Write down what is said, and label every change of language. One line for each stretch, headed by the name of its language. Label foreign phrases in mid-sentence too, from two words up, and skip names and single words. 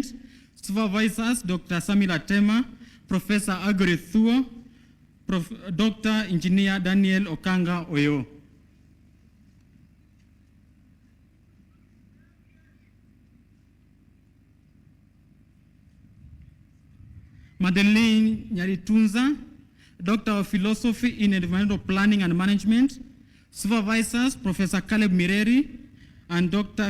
English: Supervisors, Dr. Samila Tema, Professor Agre Thuo, Dr. Engineer Daniel Okanga Oyo. Madeleine Nyaritunza, Doctor of Philosophy in Environmental Planning and Management. Supervisors, Professor Caleb Mireri and Dr.